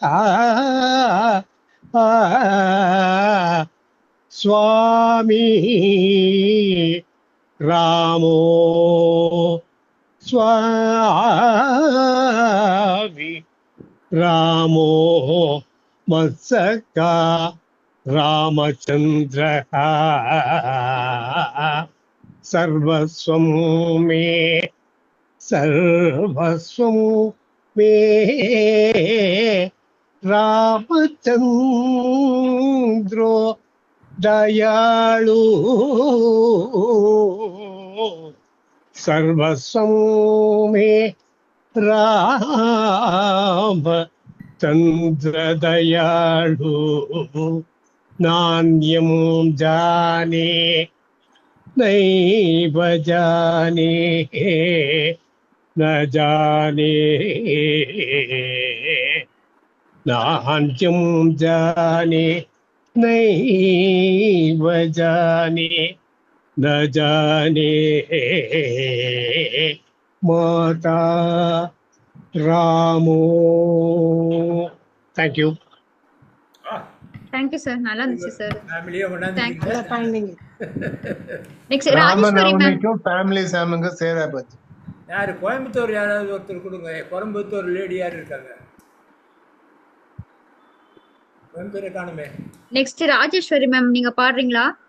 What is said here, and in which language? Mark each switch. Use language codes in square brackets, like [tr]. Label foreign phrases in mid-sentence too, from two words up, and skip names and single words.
[sa] स्वामी रामो स्वामी रामो मत्सखा रामचन्द्र सर्वस्वं मे सर्वस्वं मे रामचन्द्रो दयालु सर्वस्वं मे रामचन्द्र दयाळु नान्यं जाने नैव जाने न जाने नान्यं जाने नैव जाने न जाने माता रामो. [en] Thank you. thank you sir, [ta] நல்லா இருந்துச்சு சார். ஃபேமிலியே [en] thank you. [ta] கொண்டாந்து நெக்ஸ்ட் ராஜேஸ்வரி மேம். ஃபேமிலி சாமுங்க சேரா பத்தி யாரு கோயம்புத்தூர் யாராவது ஒருத்தர் கொடுங்க. கோயம்புத்தூர் லேடி யார் இருக்காங்க? கோயம்புத்தூர் காணுமே. நெக்ஸ்ட் ராஜேஸ்வரி மேம், நீங்க பாடுறீங்களா?